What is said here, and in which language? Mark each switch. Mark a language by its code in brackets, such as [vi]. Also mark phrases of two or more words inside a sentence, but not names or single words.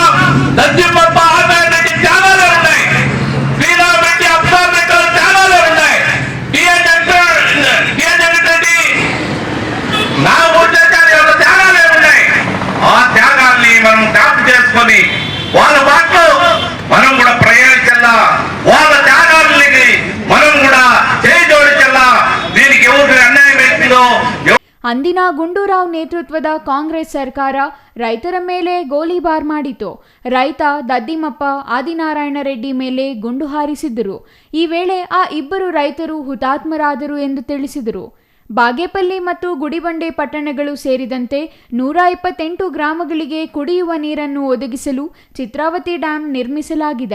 [te] దద్దిమప్ప త్యాగాలే ఉన్నాయి, ఆ త్యాగాల్ని మనం జ్ఞాపకం చేసుకొని వాళ్ళ బాటలో మనం కూడా ప్రయాణించాలా, వాళ్ళ త్యాగాలకి మనం కూడా చేయి జోడించాలా. దీనికి ఎవరికి అన్యాయం అవుతుందో. [kn] ಅಂದಿನ ಗುಂಡೂರಾವ್ ನೇತೃತ್ವದ ಕಾಂಗ್ರೆಸ್ ಸರ್ಕಾರ ರೈತರ ಮೇಲೆ ಗೋಲಿಬಾರ್ ಮಾಡಿತು. ರೈತ ದದ್ದಿಮಪ್ಪ ಆದಿನಾರಾಯಣ ರೆಡ್ಡಿ ಮೇಲೆ ಗುಂಡು ಹಾರಿಸಿದ್ದರು. ಈ ವೇಳೆ ಆ ಇಬ್ಬರು ರೈತರು ಹುತಾತ್ಮರಾದರು ಎಂದು ತಿಳಿಸಿದರು. ಬಾಗೇಪಲ್ಲಿ ಮತ್ತು ಗುಡಿಬಂಡೆ ಪಟ್ಟಣಗಳು ಸೇರಿದಂತೆ 128 ಗ್ರಾಮಗಳಿಗೆ ಕುಡಿಯುವ ನೀರನ್ನು ಒದಗಿಸಲು ಚಿತ್ರಾವತಿ ಡ್ಯಾಂ ನಿರ್ಮಿಸಲಾಗಿದೆ.